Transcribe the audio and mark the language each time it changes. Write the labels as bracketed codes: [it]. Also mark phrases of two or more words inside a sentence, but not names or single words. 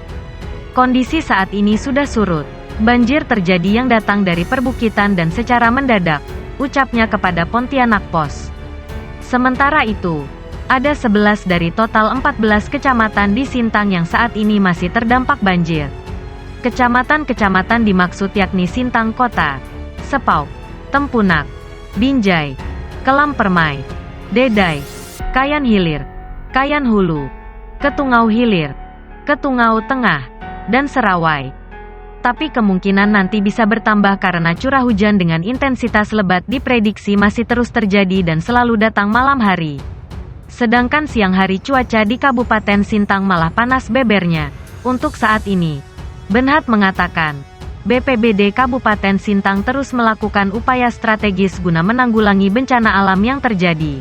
[id] Kondisi saat ini sudah surut. Banjir terjadi yang datang dari perbukitan dan secara mendadak, ucapnya kepada Pontianak Post. Sementara itu, ada 11 dari total 14 kecamatan di Sintang yang saat ini masih terdampak banjir. Kecamatan-kecamatan dimaksud yakni Sintang Kota, Sepauk, Tempunak, Binjai, Kelam Permai, Dedai, Kayan Hilir, Kayan Hulu, Ketungau Hilir, Ketungau Tengah, dan Serawai. Tapi kemungkinan nanti bisa bertambah karena curah hujan dengan intensitas lebat diprediksi masih terus terjadi dan selalu datang malam hari. Sedangkan siang hari cuaca di Kabupaten Sintang malah panas bebernya. Untuk saat ini, Benhat mengatakan, BPBD Kabupaten Sintang terus melakukan upaya strategis guna menanggulangi bencana alam yang terjadi.